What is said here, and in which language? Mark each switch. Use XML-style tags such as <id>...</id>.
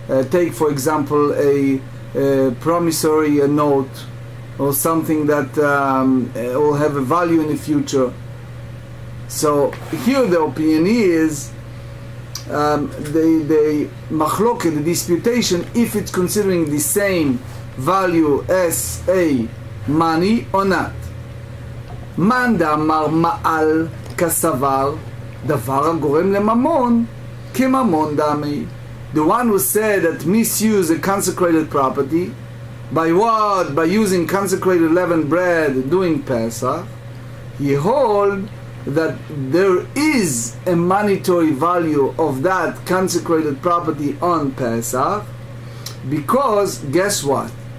<en>Take for example a promissory note or something that will have a value in the future. So here the opinion is the machloket, the disputation, if it's considering the same value as a money or not.</en> <he>Man דאמר מעל כסבר דבר הגורם לממון כממון דמי.</he> <en>The one who said that misuse a consecrated property by what? By using consecrated leavened bread doing Pesach, he hold that there is a monetary value of that consecrated property on Pesach, because guess what?</en>